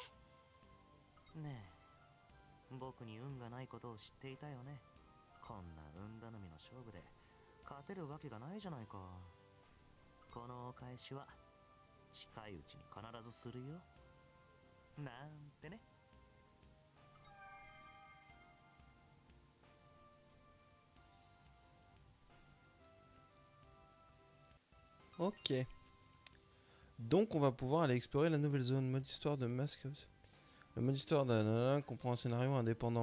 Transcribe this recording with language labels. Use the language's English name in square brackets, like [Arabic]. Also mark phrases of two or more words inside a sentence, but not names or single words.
[Japanese] ねえ、僕に運がないことを知っていたよね。こんな運頼みの勝負で勝てるわけがないじゃないか。このお返しは近いうちに必ずするよ。なんてね。 [French] Ok. Donc on va pouvoir aller explorer la nouvelle zone. Mode histoire de Mascos. Le mode histoire de comprend un scénario indépendant.